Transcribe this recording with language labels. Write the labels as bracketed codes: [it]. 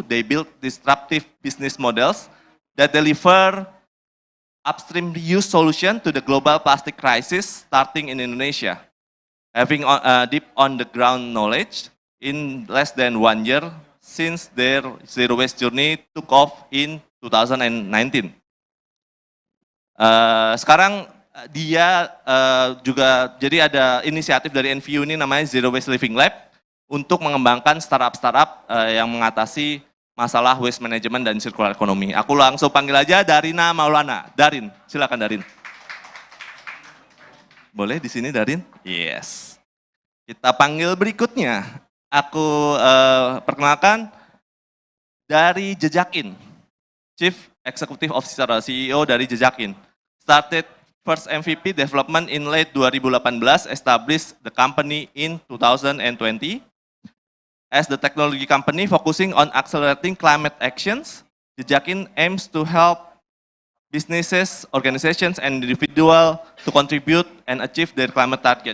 [en] They build disruptive business models that deliver upstream use solution to the global plastic crisis starting in Indonesia. Having deep on the ground knowledge in less than 1 year since their zero waste journey took off in 2019. [id] Sekarang dia juga, jadi ada inisiatif dari NVU ini namanya Zero Waste Living Lab untuk mengembangkan startup-startup yang mengatasi masalah waste management dan circular economy. Aku langsung panggil aja Darina Maulana. Darin, silakan Darin. Boleh di sini Darin? Yes. Kita panggil berikutnya. Aku perkenalkan dari Jejakin, Chief Executive Officer CEO dari Jejakin. [en] Started first MVP development in late 2018, established the company in 2020. As the technology company focusing on accelerating climate actions, Jejakin aims to help businesses, organizations, and individual to contribute and achieve their climate target.